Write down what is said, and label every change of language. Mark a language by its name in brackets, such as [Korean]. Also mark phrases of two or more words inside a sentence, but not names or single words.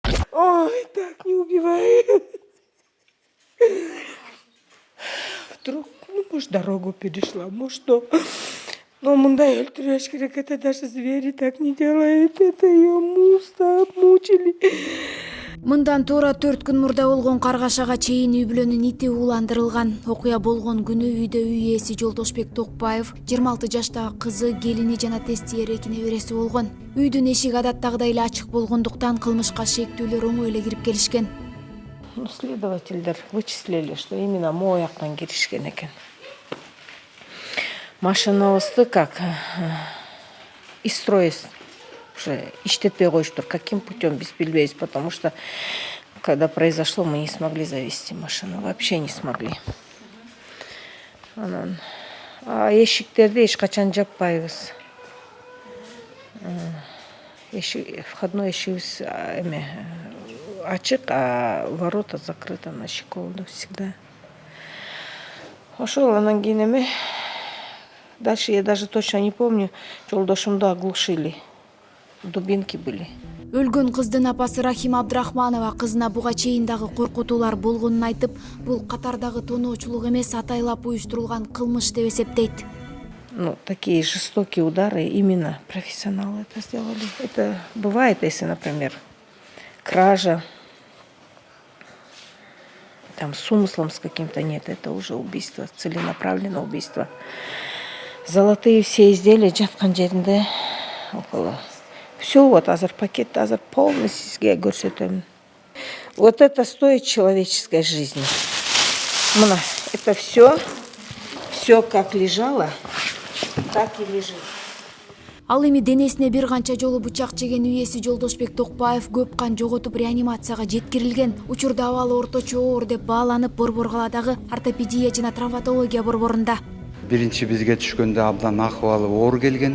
[Russian] Ой, так не убивай. Вдруг, ну, может, дорогу перешла, может, что. [Kyrgyz] Но мындай өлтүрбөш керек, [Russian] это даже звери так не делают. Это ее мустап мучили. [Kyrgyz] Мындан туура 4 күн мурда болгон каргашага чейин үй бүлөнүн ити ууландырылган. Окуя болгон күнү үйдө үй ээси Жолдошбек Токпаев 26 жаштагы кызы, келини жана тестиер эки небереси болгон. Үйдүн эшиги адаттагыдай эле ачык болгондуктан кылмышка шектүүлөр оңой эле кирип келишкен. Ну, следовательдер [Russian] вычислили, что именно мой [Kyrgyz] жактан киришкен экен. Машинабызды [Russian] как из строя уже [Kyrgyz] иштетпей коюштур. [Russian] Каким путем [Kyrgyz] без билбейбиз, [Russian] потому что когда произошло, мы не смогли завести машину, вообще не смогли. [Kyrgyz] Анан эшиктерди эч качан жаппайбыз. Входной эшигибиз ачык, [Russian] а ворота закрыты на щеколду всегда. [Kyrgyz] Ошол анан кийин [Russian] дальше я даже точно не помню, Жолдошумду оглушили. Дубинки были. [Kyrgyz] Өлгөн кыздын апасы Рахима Абдрахманова кызына буга чейин дагы коркутуулар болгонун айтып, бул катардагы тоноочулук эмес, атайлап уюштурулган кылмыш деп эсептейт. [Russian] Ну, такие жестокие удары именно профессионалы это сделали. Это бывает, если, например, кража, там с умыслом с каким-то нет, это уже убийство, целенаправленное убийство. Золотые все изделия [Kyrgyz] жаткан жеринде [Russian] около. Все вот [Kyrgyz] азыр пакет, азыр полностью сизге көрсөтөм. [Russian] Вот это стоит человеческой жизни. Мына, это все как лежало, так и лежит. [Kyrgyz] Ал эми денесине бир канча жолу бычак жеген үй ээси Жолдошбек Токпаев көп кан жоготуп реанимацияга жеткирилген. Учурда абалы орточо оор деп бааланып, Борбор калаадагы ортопедия жана травматология борборунда. Биринчи бизге түшкөндө абдан акыбалы оор келген.